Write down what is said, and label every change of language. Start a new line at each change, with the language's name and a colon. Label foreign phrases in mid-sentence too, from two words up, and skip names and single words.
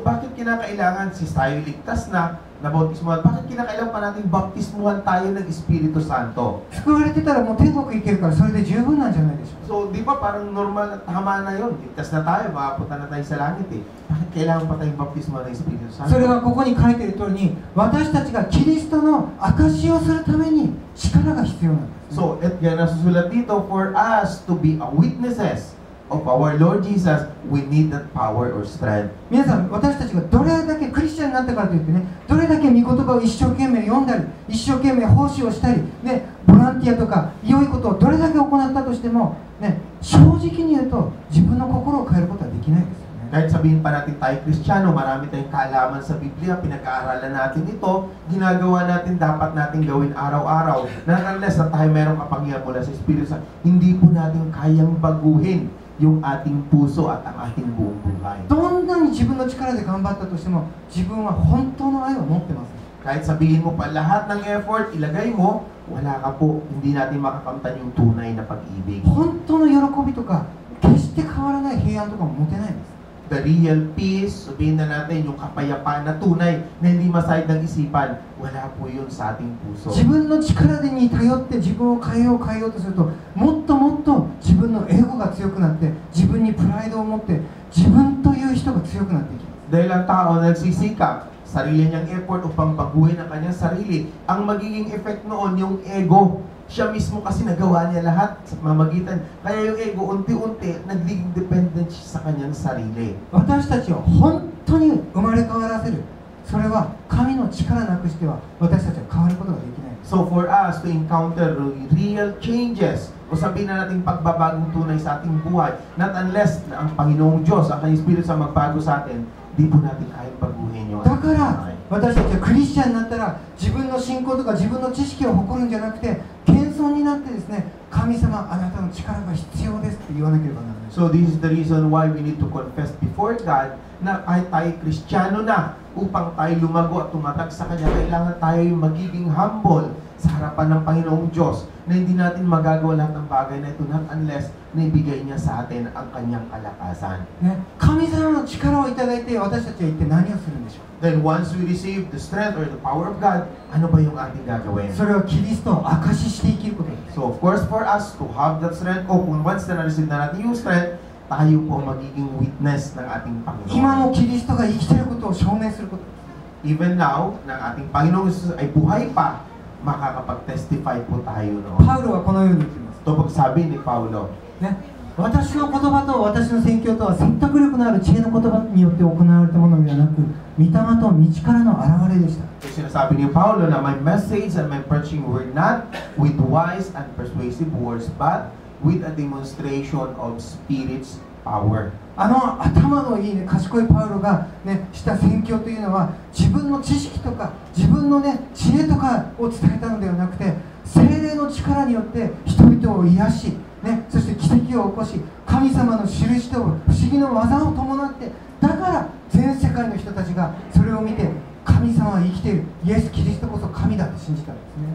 Filipino: So, bakit kinakailangan si tayo ligtas na bautismuhan? Bakit kinakailangan pa natin baptismuhan tayo ng Espiritu Santo?
Japanese: 救われてたらもう天国行けるからそれで十分なんじゃないでしょうか。
Filipino: So, di ba parang normal at tama na yun? Ligtas na tayo, makapunta na tayo sa langit eh. Bakit kailangan pa tayong baptismuhan ng Espiritu Santo?
Japanese: それはここに書いている通りに、私たちがキリストの証しをするために力が必要なんです。
Filipino: So, at yan nasusulat dito,
English: for us to be a witnesses of our Lord Jesus, we need that power or strength.
Japanese: 皆さん、私たちがどれだけクリスチャンになったからといってね、どれだけ御言葉を一生懸命読んだり、一生懸命奉仕をしたり、ね、ボランティアとか良いことをどれだけ行ったとしても、ね、正直に言うと自分の心を変えることはできないですよね。
Filipino: Kahit sabihin pa natin tayo Kristiyano, marami tayong kaalaman sa Biblia, pinag-aaralan natin ito, ginagawa natin, dapat natin gawin araw-araw. Unless na tayo mayroong kapangyarihan mula sa Espiritu Santo, hindi po natin kayang baguhin yung ating puso at ang ating buong buhay.
Japanese: どんなに自分の力で頑張ったとしても、自分は本当の愛を持ってます。
Filipino: kahit sabihin mo pa lahat ng effort, ilagay mo, wala ka po, hindi natin makakamtan yung tunay na pag-ibig.
Japanese: 本当の喜びとか決して変わらない平安とかも持てないんです。
English: The real peace,
Filipino: sabihin na natin, yung kapayapaan na tunay na hindi masayad ng isipan, wala po yun sa ating puso.
Japanese: 自分の力に頼って自分を変えようとすると、もっともっと自分のエゴが強くなって、自分にプライドを持って自分という人が強くなっていきます。
Filipino: Dahil ang tao nagsisikap, sarili niyang effort upang baguhin ang kanyang sarili, ang magiging effect noon yung ego. Siya mismo kasi nagawa niya lahat sa mamagitan. Kaya yung ego, unti-unti, nagiging dependent siya sa kanyang sarili.
Japanese: 私たちを本当に生まれ変わらせる。それは神の力なくしては私たちは変わることができない。
English: So for us to encounter real changes,
Filipino: o sabihin na natin pagbabagong tunay sa ating buhay,
English: not unless
Filipino: na ang Panginoong Diyos, ang Kanyang Espiritu sa magbago sa atin, di po natin kayang baguhin yung
Japanese: だから私たちはクリスチャンになったら自分の信仰とか自分の知識を誇るんじゃなくて謙遜になってですね、神様あなたの力が必要ですって言わなければならない。
English: So this is the reason why we need to confess before God
Filipino: na kahit tayo Kristiyano na, upang tayo lumago at tumatag sa Kanya, kailangan tayo magiging humble sa harapan ng Panginoong Diyos na hindi natin magagawa lahat ng bagay na ito
English: not unless
Filipino: na ibigay niya sa atin ang Kanyang kalakasan.
Japanese: ね、神様の力をいただいて私たちは一体何をするんでしょう。
English: Then once we receive the strength or the power of God,
Filipino: ano ba yung ating gagawin?
Japanese: それはキリストを証しして生きることです。
English: So of course for us to have that strength,
Filipino: o kung once na na-receive na natin yung strength, tayo po magiging witness ng ating 今 Panginoon.
Japanese: もキリストが生きていることを証明することです。
English: Even now,
Filipino: ng ating Panginoong Jesus ay buhay pa, makakapag-testify po tayo noon.
Japanese: パウロはこのように言っています。
Filipino: Ito pagsabi ni Paulo,
Japanese: ね、私の言葉と私の宣教とは説得力のある知恵の言葉によって行われたものではなく、御霊と道からの現れでした。
Filipino: so sinasabi ni Paulo na
English: my message and my preaching were not with wise and persuasive words, but with a demonstration of Spirit's power.
Japanese: 頭のいいね、賢いパウロが、ね、した宣教というのは自分の知識とか自分の、ね、知恵とかを伝えたのではなくて、聖霊の力によって人々を癒し、ね、そして奇跡を起こし、神様の印と不思議の技を伴って、だから全世界の人たちがそれを見て神様は生きている、イエス・キリストこそ神だと信じたんですね。